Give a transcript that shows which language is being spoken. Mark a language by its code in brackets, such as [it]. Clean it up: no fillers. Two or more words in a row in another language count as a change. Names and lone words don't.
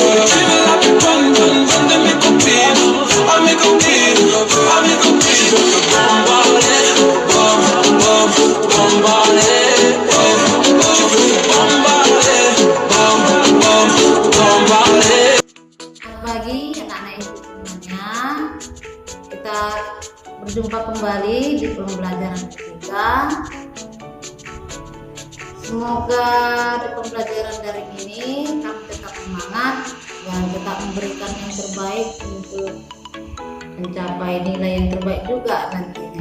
[fr] T'es la plus bonne de mes copines, à mes copines, à mes copines. Je veux te bombarder, bom, bom, bombarder. Je veux te bombarder, bom, bom, bombarder. [id] Selamat pagi anak-anak ibu semuanya. Kita berjumpa kembali di pembelajaran ketiga. Semoga di pembelajaran daring ini kamu tetap semangat dan tetap memberikan yang terbaik untuk mencapai nilai yang terbaik juga nantinya.